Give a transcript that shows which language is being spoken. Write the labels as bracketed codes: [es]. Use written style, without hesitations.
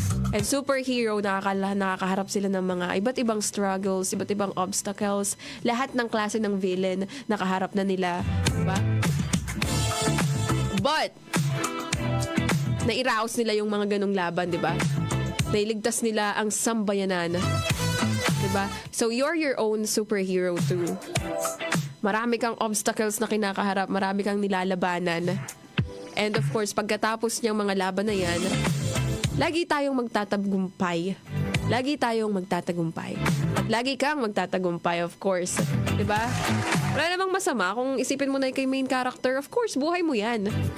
[tl] And superhero, nakakaharap sila ng mga iba't ibang struggles, iba't ibang obstacles, lahat ng klase ng villain, nakaharap na nila, di ba? But, nairaos nila yung mga ganong laban, di ba? Nailigtas nila ang sambayanan, di ba? [en] So, you're your own superhero too. [tl] Marami kang obstacles na kinakaharap, marami kang nilalabanan. [en] And of course, [tl] pagkatapos niyang mga laban na yan, lagi tayong magtatagumpay. Lagi tayong magtatagumpay. At lagi kang magtatagumpay, [en] of course. [tl] Diba? Wala namang masama kung isipin mo na kay main character. [en] Of course, [tl] buhay mo yan.